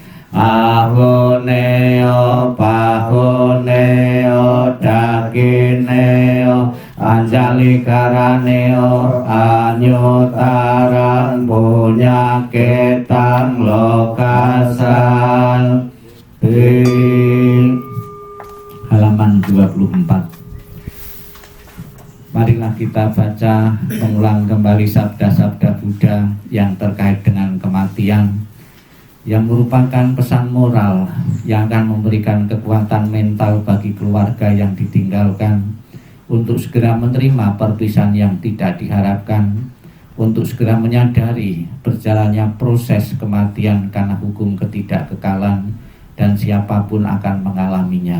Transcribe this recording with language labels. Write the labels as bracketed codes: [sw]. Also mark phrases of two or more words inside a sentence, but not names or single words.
[pi] Ahuneo pahuneo dagineo anjali karaneo anyutarang punyaketang lokasan. [id] Halaman 24. Marilah kita baca mengulang kembali sabda-sabda Buddha yang terkait dengan kematian, yang merupakan pesan moral yang akan memberikan kekuatan mental bagi keluarga yang ditinggalkan untuk segera menerima perpisahan yang tidak diharapkan, untuk segera menyadari berjalannya proses kematian karena hukum ketidakkekalan dan siapapun akan mengalaminya.